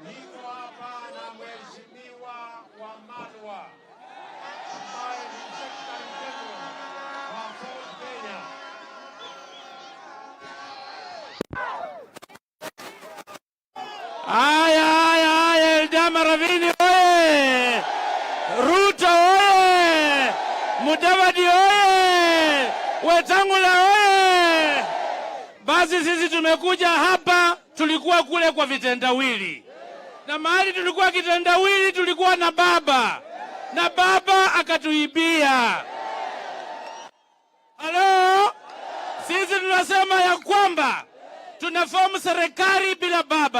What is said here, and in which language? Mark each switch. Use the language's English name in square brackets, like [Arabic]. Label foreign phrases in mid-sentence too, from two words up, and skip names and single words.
[Swahili] Niko hapa na Mheshimiwa Wamalwa ambaye ni [English] Secretary General [Swahili] wa Ford Kenya. Haya, ELdama Ravine oye! Ruto oye! Mudavadi oye! Wetangula oye! Basi sisi tumekuja hapa, tulikuwa kule kwa vitendawili. Na mahali tulikuwa kitendawili tulikuwa na baba. Na baba akatuibia. Halo? Sisi tunasema ya kwamba tunafomu serikali bila baba.